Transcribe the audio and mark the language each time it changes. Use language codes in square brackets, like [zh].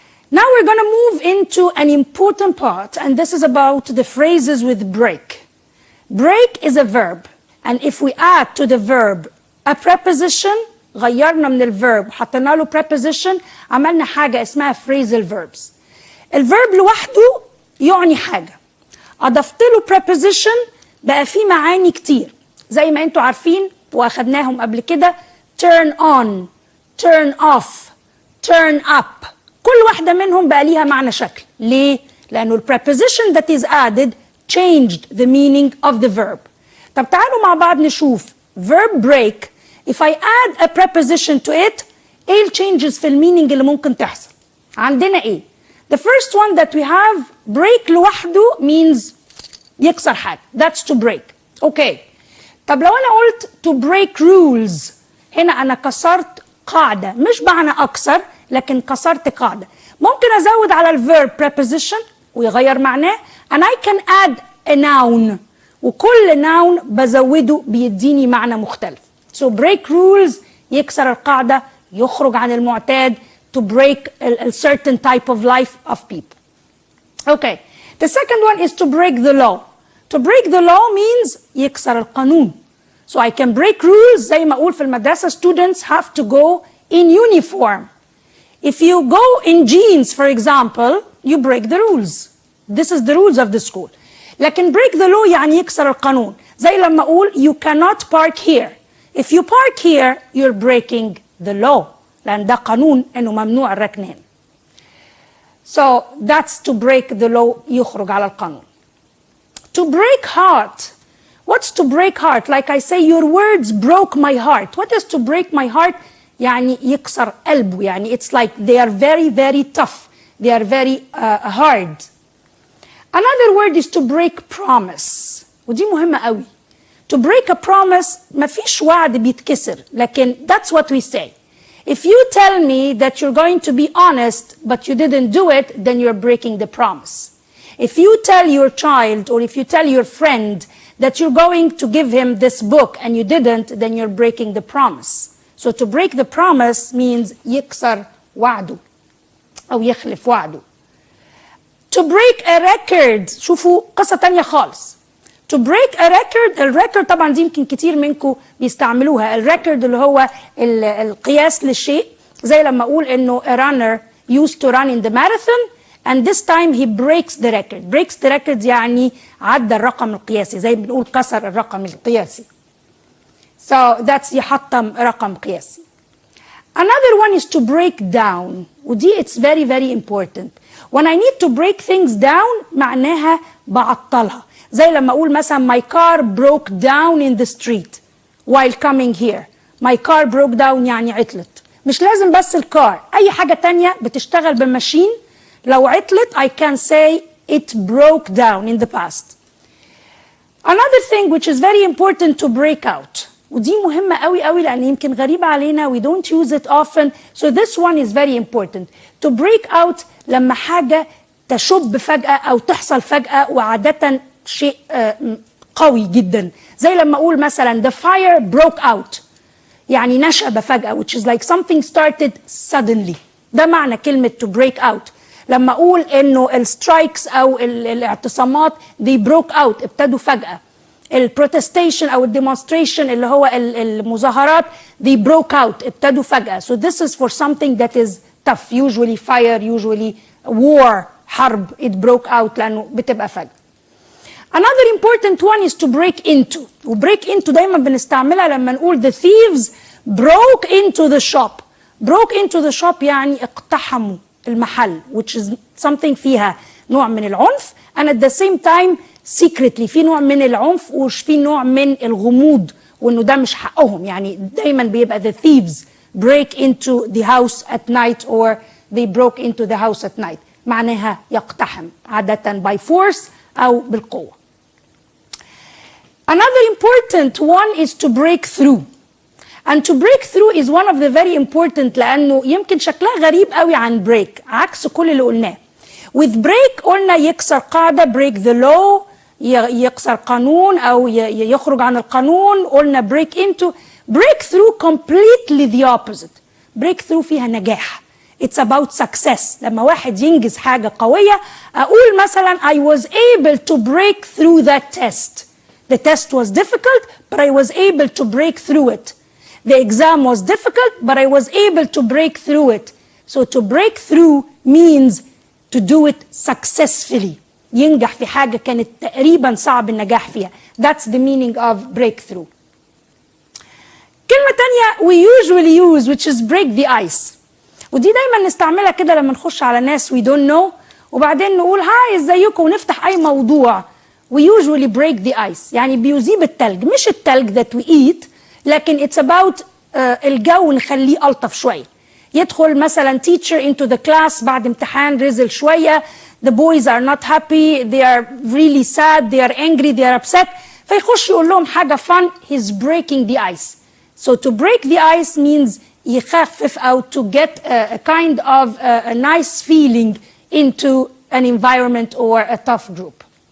[en] Now we're going to move into an important part, and this is about the phrases with break. [ar] Break is a verb, and if we add to the verb a preposition, غيرنا من الverb, حطينا له preposition, عملنا حاجة اسمها phrasal verbs. الverb لوحده يعني حاجة. أضفت له preposition بقى فيه معاني كتير. زي ما انتوا عارفين واخدناهم قبل كده, [en] turn on, turn off, turn up. [ar] كل واحدة منهم بقى ليها معنى شكل. ليه؟ لأنه [en] preposition that is added changed the meaning of the verb. [ar] طب تعالوا مع بعض نشوف verb break. [en] If I add a preposition to it, [ar] ايه [en] changes [ar] في المينينج اللي ممكن تحصل؟ عندنا ايه؟ [en] The first one that we have, break [ar] لوحده [en] means [ar] يكسر حاجة. [en] That's to break. Okay. [ar] طب لو أنا قلت [en] to break rules, [ar] هنا أنا كسرت قاعدة, مش معنى أكسر, لكن كسرت قاعدة. ممكن أزود على الverb preposition ويغير معناه, [en] and I can add a noun, [ar] وكل noun بزوده بيديني معنى مختلف. [en] So break rules [ar] يكسر القاعدة, يخرج عن المعتاد, [en] to break a certain type of life of people. Okay. The second one is to break the law. To break the law means [ar] يكسر القانون. [en] So I can break rules. [ar] زي ما أقول في المدرسة, [en] students have to go in uniform. If you go in jeans, for example, you break the rules. This is the rules of the school. [ar] لكن [en] break the law [ar] يعني يكسر القانون. زي لما أقول [en] you cannot park here. If you park here, you're breaking the law. [ar] لأن ده قانون إنه ممنوع الركن هنا. [en] So that's to break the law, [ar] يخرج على القانون. [en] To break heart. What's to break heart? Like I say, your words broke my heart. What is to break my heart? [ar] يعني يكسر قلبه. [en] يعني it's like they are very, very tough. They are very hard. Another word is to break promise. [ar] ودي مهمة قوي. [en] To break a promise [ar] مفيش وعد بيتكسر لكن [en] that's what we say. If you tell me that you're going to be honest but you didn't do it, then you're breaking the promise. If you tell your child or if you tell your friend that you're going to give him this book and you didn't, then you're breaking the promise. So to break the promise means [ar] يكسر وعده أو يخلف وعده. [en] To break a record, [ar] شوفوا قصة تانية خالص. [en] To break a record, [ar] الريكورد طبعا دي يمكن كتير منكم بيستعملوها. الريكورد اللي هو القياس للشيء، زي لما أقول إنه [en] a runner used to run in the marathon and this time he breaks the record. Breaks the record [ar] يعني عدى الرقم القياسي، زي بنقول كسر الرقم القياسي. [en] So that's [ar] يحطم رقم قياسي. [en] Another one is to break down. [ar] ودي [en] it's very very important. When I need to break things down [ar] معناها بعطلها. زي لما أقول مثلا [en] my car broke down in the street while coming here. My car broke down [ar] يعني عطلت. مش لازم بس الكار، أي حاجة تانية بتشتغل بالماشين لو عطلت [en] I can say it broke down in the past. Another thing which is very important to break out. [ar] ودي مهمة قوي قوي لأن يمكن غريبة علينا [en] we don't use it often. So this one is very important. To break out [ar] لما حاجة تشب فجأة أو تحصل فجأة وعادة شيء قوي جدا. زي لما أقول مثلا [en] the fire broke out [ar] يعني نشب فجأة [en] which is like something started suddenly. [ar] ده معنى كلمة [en] to break out. [ar] لما أقول إنه السترايكس أو الاعتصامات [en] they broke out [ar] ابتدوا فجأة. البروتستيشن أو الديمونستريشن اللي هو المظاهرات [en] they broke out [ar] ابتدوا فجأة. [en] So this is for something that is tough, usually fire, usually war, حرب, it broke out [ar] لأنه بتبقى فجأة. [en] Another important one is to break into. وbreak into [ar] دايما بنستعملها لما نقول [en] the thieves broke into the shop. broke into the shop [ar] يعني اقتحموا المحل [en] which is something [ar] فيها نوع من العنف [en] and at the same time secretly [ar] في نوع من العنف وفي نوع من الغموض وانه ده مش حقهم. يعني دايما بيبقى [en] the thieves break into the house at night or they broke into the house at night. [ar] معناها يقتحم عادة [en] by force [ar] أو بالقوة. [en] Another important one is to break through. And to break through is one of the very important [ar] لأنه يمكن شكلها غريب قوي عن break عكس كل اللي قلناه. With break قلنا يكسر قاعدة [en] break the law [ar] يكسر قانون أو يخرج عن القانون. قلنا [en] break into. break through completely the opposite. break through [ar] فيها نجاح. [en] It's about success. [ar] لما واحد ينجز حاجة قوية أقول مثلا [en] I was able to break through that test. The test was difficult but I was able to break through it. The exam was difficult but I was able to break through it. So to break through means to do it successfully. [ar] ينجح في حاجة كانت تقريبا صعب النجاح فيها. [en] That's the meaning of breakthrough. [ar] كلمة تانية [en] we usually use which is break the ice. [ar] ودي دايما نستعملها كده لما نخش على ناس [en] we don't know [ar] وبعدين نقول هاي ازيكم ونفتح أي موضوع. [en] We usually break the ice. [ar] يعني بيذيب التلج. مش التلج [en] that we eat [ar] لكن [en] it's about [ar] الجو نخليه ألطف شوية. يدخل مثلا teacher into the class بعد امتحان رزل شوية. [en] The boys are not happy, they are really sad, they are angry, they are upset. [ar] فيخش يقول لهم حاجة [en] fun, he's breaking the ice. So to break the ice means [ar] يخفف أو [en] to get a kind of a nice feeling into an environment or a tough group.